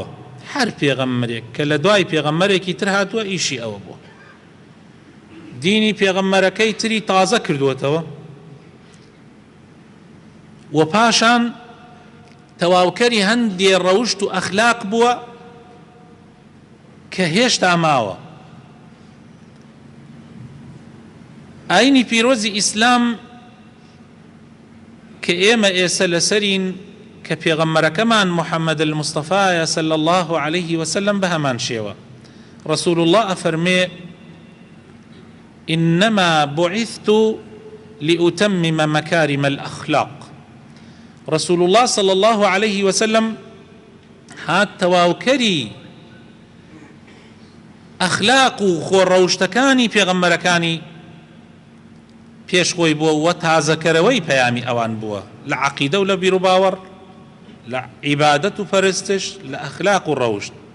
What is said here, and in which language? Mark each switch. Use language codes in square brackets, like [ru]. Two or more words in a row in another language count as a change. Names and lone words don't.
[ckb] هەر پێغەمبەرێک کە لە دوای پێغەمبەرێکی تر هاتووە ئیشی ئەوە بووە، دینی پێغەمبەرەکەی تری تازە کردووەتەوە، و پاشان تەواوکەری هەندێ ڕەوشت و ئەخلاق بووە کە هێشتا ماوە. ئاینی پیرۆزی ئیسلام کە ئێمە ئێستا لەسەرین، کە پێغەمبەرەکەمان محەممەد المستەفایە [ar] صلی الله عليه وسلم [ckb] بە هەمان شێوە. [ar] رسول الله ئەفەرمێ: إنما بعثت لأتمم مكارم الأخلاق. رسول الله صلى الله عليه وسلم [ckb] هات تەواوکەری ئەخلاق و خۆڕەوشتەکانی پێغەمبەرەکانی پێش خۆی بووە، و تازەکەرەوەی پەیامی ئەوان بووە لە عەقیدە و لە بیر و باوەڕ، لە عیبادەت و پەرستش، لە ئەخلاق و ڕەوشت.